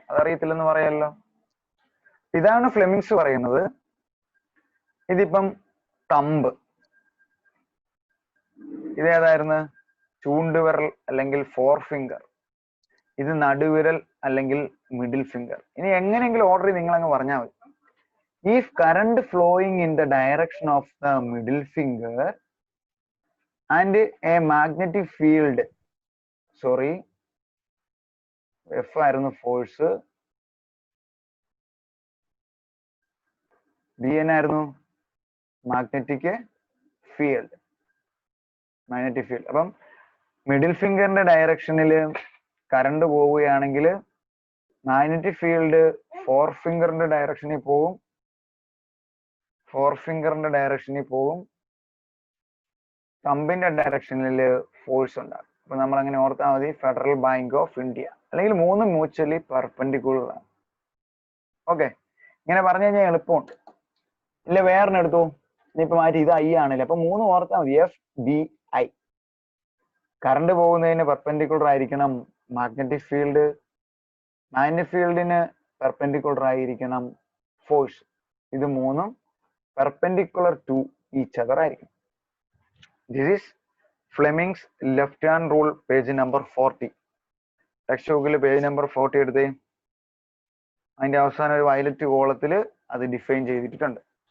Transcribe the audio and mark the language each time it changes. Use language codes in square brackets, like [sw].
[ml] അതറിയത്തില്ലെന്ന് പറയാമല്ലോ. ഇതാണ് ഫ്ലെമിങ്സ് പറയുന്നത്. ഇതിപ്പം തമ്പ്. ഇതേതായിരുന്നു? ചൂണ്ടുവിരൽ അല്ലെങ്കിൽ 4 ഫിംഗർ. ഇത് നടുവിരൽ അല്ലെങ്കിൽ മിഡിൽ ഫിംഗർ. ഇനി എങ്ങനെയെങ്കിലും ഓർഡർ നിങ്ങൾ അങ്ങ് പറഞ്ഞാൽ മതി. [en] If current flowing in the direction of the middle finger and a magnetic field, sorry, [ml] F ആയിരുന്നു ഫോഴ്സ്, B എന്നായിരുന്നു മാഗ്നറ്റിക് ഫീൽഡ്. Magnetic field. അപ്പം മിഡിൽ ഫിംഗറിന്റെ ഡയറക്ഷനിൽ കറണ്ട് പോവുകയാണെങ്കിൽ മാഗ്നറ്റിക് ഫീൽഡ് 4 ഫിംഗറിന്റെ ഡയറക്ഷനിൽ പോകും. 4 ഫിംഗറിന്റെ ഡയറക്ഷനിൽ പോകും. തമ്പിന്റെ ഡയറക്ഷനിൽ ഫോഴ്സ് ഉണ്ടാകും. അപ്പൊ നമ്മൾ അങ്ങനെ ഓർത്താൽ മതി, ഫെഡറൽ ബാങ്ക് ഓഫ് ഇന്ത്യ. അല്ലെങ്കിൽ 3 മ്യൂച്വലി പെർപെൻഡിക്കുലർ ആണ്. ഓക്കെ, ഇങ്ങനെ പറഞ്ഞു കഴിഞ്ഞാൽ എളുപ്പമുണ്ട്. ഇല്ല വേറെ എടുത്തു, ഇനിയിപ്പോ മാറ്റി ഇത് I ആണല്ലേ. അപ്പൊ 3 ഓർത്താൽ മതി, F, B, I. കറണ്ട് പോകുന്നതിന് പെർപെൻഡിക്കുലർ ആയിരിക്കണം മാഗ്നറ്റിക് ഫീൽഡ്. മാഗ്നറ്റിക് ഫീൽഡിന് പെർപെൻഡിക്കുലർ ആയിരിക്കണം ഫോഴ്സ്. ഇത് 3 [en] perpendicular to each other [ml] ആയിരിക്കും. [en] This is Fleming's left hand rule, page number 40. [ml] Text ബുക്കിൽ പേജ് നമ്പർ 40 എടുത്തേ. അതിന്റെ അവസാനം ഒരു വയലറ്റ് കോളത്തിൽ അത് ഡിഫൈൻ ചെയ്തിട്ടുണ്ട്.